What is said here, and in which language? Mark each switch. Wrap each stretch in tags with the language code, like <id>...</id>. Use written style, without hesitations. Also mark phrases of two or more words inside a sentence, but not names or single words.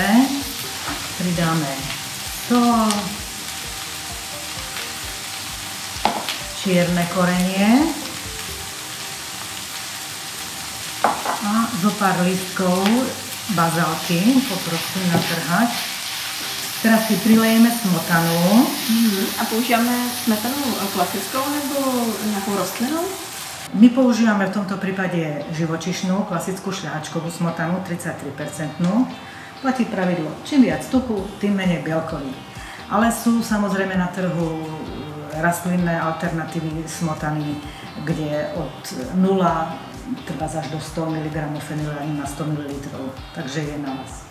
<sk>Pridáme sol, čierne korenie a zo pár lístkov bazálky, poprosím natrhať. Teraz si prilejeme smotanu.</sk> <cs>A používáme smetanu klasickou nebo nějakou rostlinnou?</cs> <sk>My používame v tomto prípade živočišnú, klasickú šľahačkovú smotanu, 33%. Platí pravidlo, čím viac tuku, tým menej bielkovín. Ale sú samozrejme na trhu rastlinné alternatívy smotany, kde od 0 treba až do 100 mg fenylalaninu na 100 ml, takže je na vás.</sk>